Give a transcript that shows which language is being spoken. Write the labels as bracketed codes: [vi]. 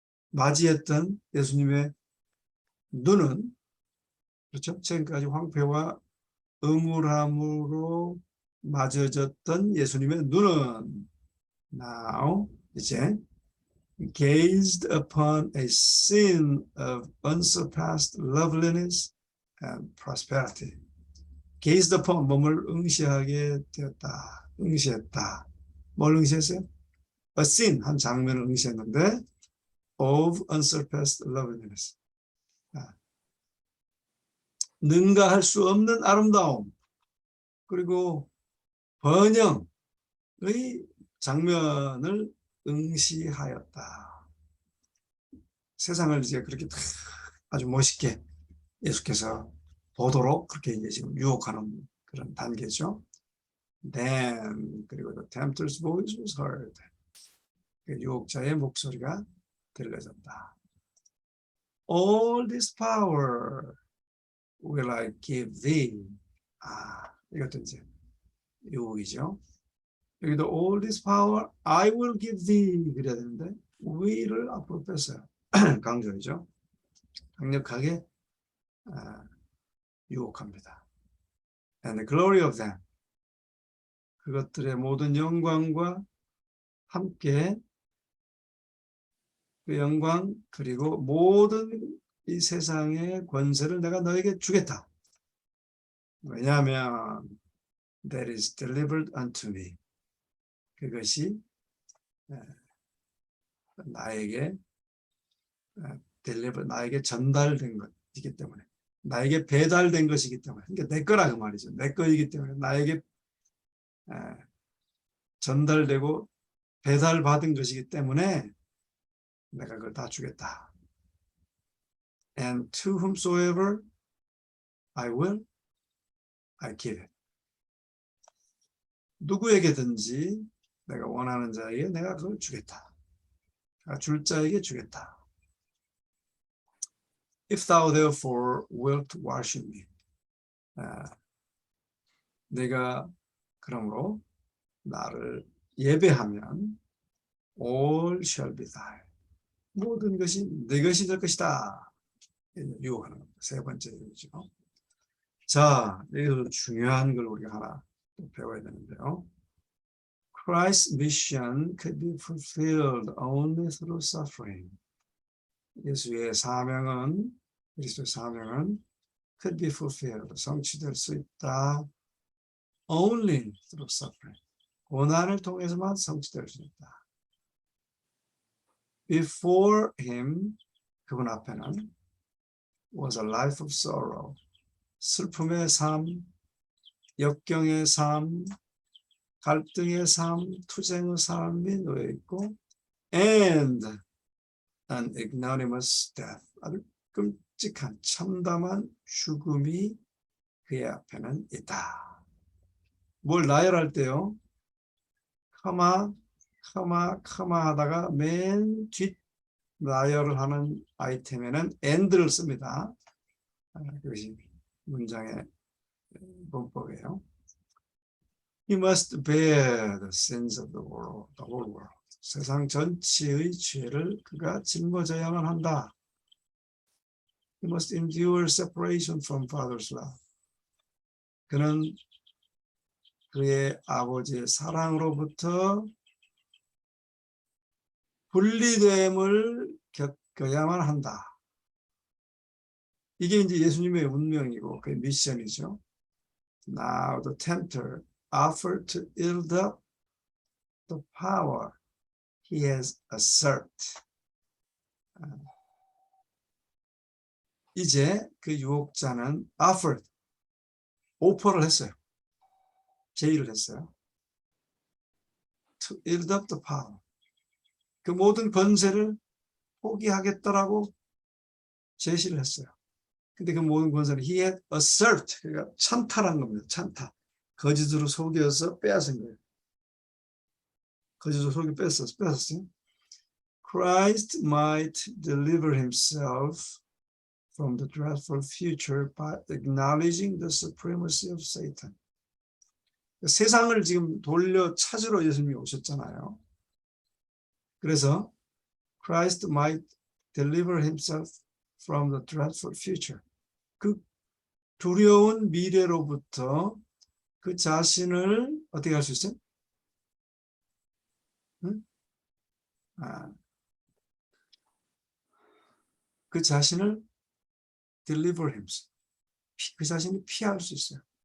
[ko] 맞이했던 예수님의 눈은, 그렇죠? 지금까지 황폐와 음울함으로 맞아졌던 예수님의 눈은 [en] now [ko] 이제 [en] gazed upon a scene of unsurpassed loveliness and prosperity. gazed upon, [ko] 몸을 응시하게 되었다. 응시했다. 뭘 응시했어요? [en] a scene, [ko] 한 장면을 응시했는데 [en] of unsurpassed loveliness. [ko] 능가할 수 없는 아름다움, 그리고 번영의 장면을 응시하였다. 세상을 이제 그렇게 아주 멋있게 예수께서 보도록 그렇게 이제 지금 유혹하는 그런 단계죠. [en] Then, [ko] 그리고 [en] the tempter's voice was heard. [ko] 유혹자의 목소리가 들려졌다. [en] All this power will I give thee. [ko] 이것도 이제 유혹이죠. 여기도 [en] all this power I will give thee [ko] 그래야 되는데 will을 앞으로 뺐어요. 강조이죠. 강력하게 유혹합니다. [en] And the glory of them. [ko] 그것들의 모든 영광과 함께 그 영광 그리고 모든 이 세상의 권세를 내가 너에게 주겠다. 왜냐하면 [en] that is delivered unto me. [ko] 그것이 나에게 나에게 전달된 것이기 때문에, 나에게 배달된 것이기 때문에, 그러니까 내 거라 그 말이죠. 내 거이기 때문에 나에게 전달되고 배달받은 것이기 때문에 내가 그걸 다 주겠다. [en] And to whomsoever I will, I give it. [ko] 누구에게든지 내가 원하는 자에게 내가 그걸 주겠다. 줄 자에게 주겠다. [en] If thou therefore wilt worship me. [ko] 내가 그러므로 나를 예배하면 [en] all shall be thine. [ko] 모든 것이 내 것이 될 것이다. 유혹하는 겁니다. 세 번째 유혹이죠. 자, 여기서 중요한 걸 우리가 하나 배워야 되는데요. [en] Christ's mission could be fulfilled only through suffering. [ko] 예수의 사명은, 그리스도의 사명은 [en] could be fulfilled, [ko] 성취될 수 있다. [en] Only through suffering. [ko] 고난을 통해서만 성취될 수 있다. [en] Before him, [ko] 그분 앞에는 [en] was a life of sorrow. [ko] 슬픔의 삶, 역경의 삶, 갈등의 삶, 투쟁의 삶이 놓여 있고, [en] and an ignominious death. [ko] 아주 끔찍한 참담한 죽음이 그의 앞에는 있다. 뭘 나열할 때요, 카마 하다가 맨 뒷 나열을 하는 아이템에는 and를 씁니다. 이것이 문장의 문법이에요. [en] He must bear the sins of the whole world. [ko] 세상 전체의 죄를 그가 짊어져야만 한다. [en] He must endure separation from Father's love. [ko] 그는 그의 아버지의 사랑으로부터 분리됨을 겪어야만 한다. 이게 이제 예수님의 운명이고 그의 미션이죠. [en] Now the tempter offered to yield up the power he has usurped. [ko] 이제 그 유혹자는 offered, 오퍼를 했어요. 제의를 했어요. [en] To yield up the power. [ko] 그 모든 권세를 포기하겠다라고 제시를 했어요. 근데 그 모든 권세를 [en] he had usurped, [ko] 그러니까 찬탈한 겁니다. 찬탈. 거짓으로 속여서 빼앗은 거예요. 거짓으로 속여 뺏었어요. [en] Christ might deliver himself from the dreadful future by acknowledging the supremacy of Satan. [ko] 세상을 지금 돌려 찾으러 예수님이 오셨잖아요. 그래서 [en] Christ might deliver himself from the dreadful future. [ko] 그 두려운 미래로부터 그 자신을 어떻게 할 수 있어요? 응? 그 자신을 [en] deliver himself. [ko] 그 자신이 피할 수 있어요.